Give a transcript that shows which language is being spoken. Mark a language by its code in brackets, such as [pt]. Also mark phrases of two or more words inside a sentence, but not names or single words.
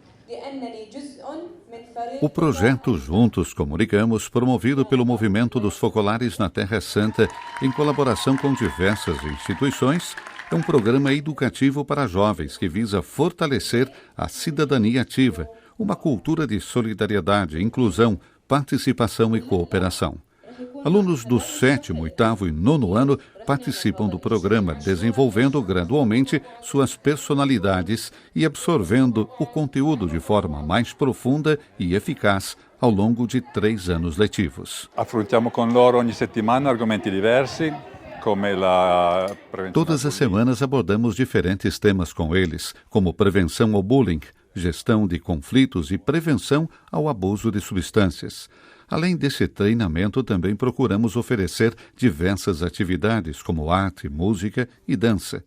[pt] O projeto Juntos Comunicamos, promovido pelo Movimento dos Focolares na Terra Santa, em colaboração com diversas instituições, é um programa educativo para jovens que visa fortalecer a cidadania ativa, uma cultura de solidariedade, inclusão, participação e cooperação. Alunos do 7º, 8º e 9º ano participam do programa, desenvolvendo gradualmente suas personalidades e absorvendo o conteúdo de forma mais profunda e eficaz ao longo de 3 anos letivos. [it] Affrontiamo con loro ogni settimana argomenti diversi. [pt] Todas as semanas abordamos diferentes temas com eles, como prevenção ao bullying, gestão de conflitos e prevenção ao abuso de substâncias. Além desse treinamento, também procuramos oferecer diversas atividades, como arte, música e dança.